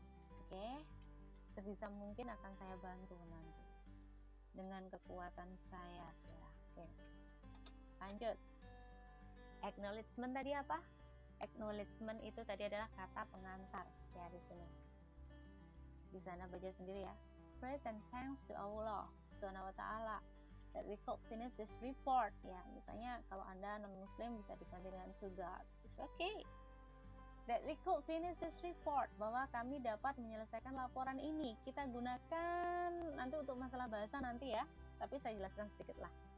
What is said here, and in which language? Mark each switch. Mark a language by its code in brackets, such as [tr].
[id] Oke, sebisa mungkin akan saya bantu nanti dengan kekuatan saya ya. Oke, lanjut. Acknowledgement tadi apa? Acknowledgement itu tadi adalah kata pengantar ya di sini. Bisa Anda baca sendiri ya. [en] Praise and thanks to Allah Subhanahu wa Ta'ala that we could finish this report. [id] Ya, misalnya kalau Anda non-Muslim bisa diganti dengan to God. [en] It's okay. That we could finish this report, bahwa kami dapat menyelesaikan laporan ini. [id] Kita gunakan nanti untuk masalah bahasa nanti ya, tapi saya jelaskan sedikit lah.